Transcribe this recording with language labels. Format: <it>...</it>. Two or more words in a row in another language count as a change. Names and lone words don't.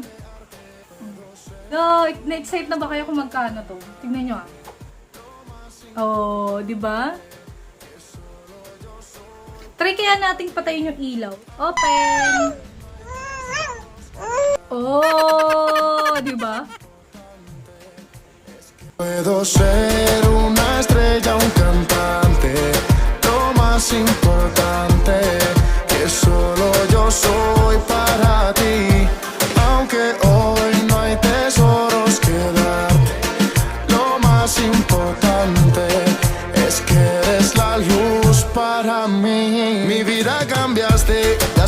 <tl>Na-excite na ba kayo kung magkano to? Tingnan nyo Oh, di ba? Try kaya nating patayin yung ilaw. Open! Oh, di ba?</tl> <es>Puedo ser una estrella, un cantante, lo más importante, que solo yo soy para ti, aunque hoy no hay tesoros que darte, lo más importante es que eres la luz para mí, mi vida cambiaste</es>